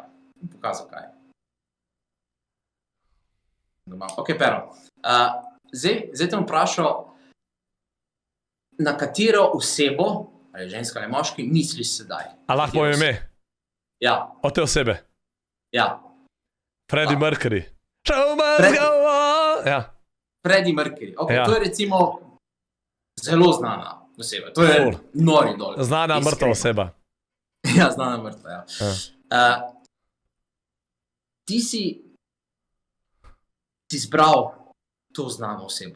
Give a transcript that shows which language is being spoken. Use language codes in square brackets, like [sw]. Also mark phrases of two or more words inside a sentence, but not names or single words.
[sl] Bom pokazal, kaj je. Ok, pero. Zdaj te bom vprašal, na katero osebo, ali ženska ali moški, misliš sedaj? A lahko povem ime? Ja, Od te osebe? ja. [en] Freddie Mercury. Show must go on! [sl] Ja. Freddie Mercury. Ok, Ja. to je recimo zelo znana oseba. To je Ful. nori dol. Znana mrtva Iskreno. oseba. Ja, znana mrtva, ja. Ti si izbral to znano osebo.